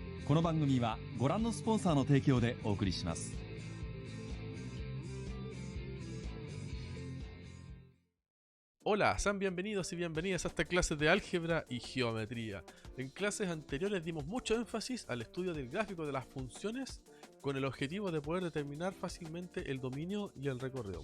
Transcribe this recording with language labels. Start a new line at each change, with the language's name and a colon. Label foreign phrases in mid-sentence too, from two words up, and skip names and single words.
Japanese: この番組はご覧のスポンサーの提供でお送りします。
Spanish: Hola, sean bienvenidos y bienvenidas a esta clase de álgebra y geometría. En clases anteriores dimos mucho énfasis al estudio del gráfico de las funciones con el objetivo de poder determinar fácilmente el dominio y el recorrido.